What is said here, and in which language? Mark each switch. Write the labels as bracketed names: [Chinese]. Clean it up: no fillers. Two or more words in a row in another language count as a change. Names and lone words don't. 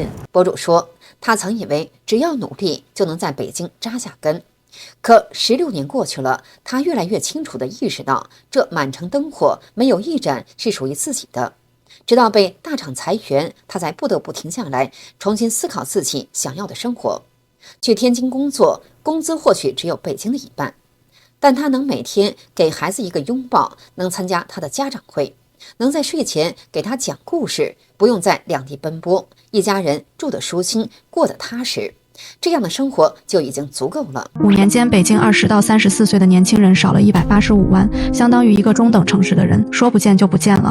[Chinese] 博主說，他曾以為只要努力就能在北京扎下根，可16年過去了，他越來越清楚地意識到，這滿城燈火沒有一盞是屬於自己的。直到被大廠裁员，他才不得不停下來，重新思考自己想要的生活。去天津工作，工資或許只有北京的一半，但他能每天給孩子一個擁抱，能參加他的家長會，能在睡前給他講故事，不用在兩地奔波，一家人住得舒心，過得踏實，這樣的生活就已經足夠了。 5年間，北京20到34歲的年輕人少了185萬，相當於一個中等城市的人，說不見就不見了。